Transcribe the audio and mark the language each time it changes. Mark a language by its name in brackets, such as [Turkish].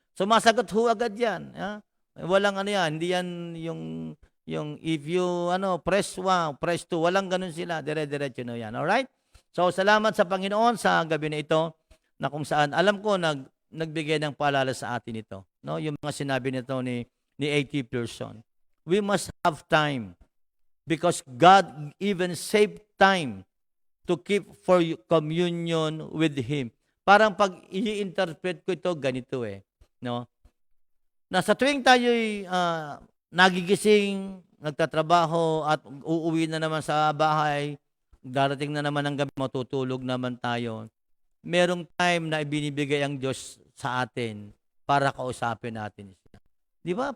[Filipino] Sumasagot ho agad yan. Walang yan, hindi yan yung [English] if you press 1, press 2, [Filipino] walang ganun sila, dire-diretso na yan. Alright? So, salamat sa Panginoon sa gabi na ito na kung saan, alam ko, nagbigay ng paalala sa atin ito. No? Yung mga sinabi nito ni 80 person. [English] We must have time because God even saved time to keep for communion with Him. [Filipino] Parang pag i-interpret ko ito, ganito no? Na sa tuwing tayo'y nagigising, nagtatrabaho at uuwi na naman sa bahay, darating na naman ang gabi, matutulog naman tayo. Merong time na ibinibigay ang Diyos sa atin para kausapin natin siya. Di ba?